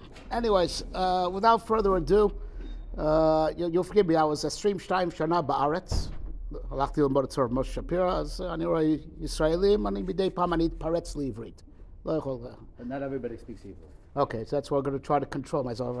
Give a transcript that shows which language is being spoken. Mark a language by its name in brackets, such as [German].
[English] Anyways, without further ado, you'll forgive me, I was a stream shtayim shana ba'aretz. [Hebrew] הלכתי ללמוד אצל משה שפירא, אז אני רואה ישראלים, אני מדי פעם אני אתפרץ לעברית. לא יכול. [English] But not everybody speaks Hebrew. Okay, so that's why I'm going to try to control myself.